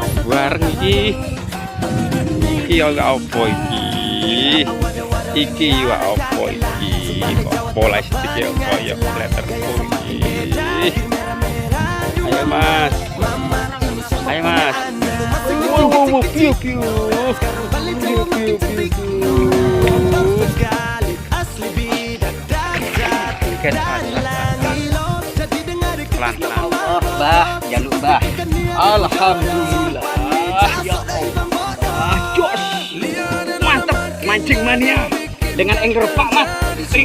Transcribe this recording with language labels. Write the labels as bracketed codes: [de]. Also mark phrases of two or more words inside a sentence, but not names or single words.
[jv] bareng iki ora opo iki. Iki wa opo iki. Kok pola sedikit opo ya letter iki. Ayo Mas. Ayo Mas. Wow, piu piu. Piu piu piu. Pelan-pelan. Bah, jaluk bah. Alhamdulillah. [ar] Ya Allah. Jos. [id] Mantap mancing mania dengan anchor Pak Mat.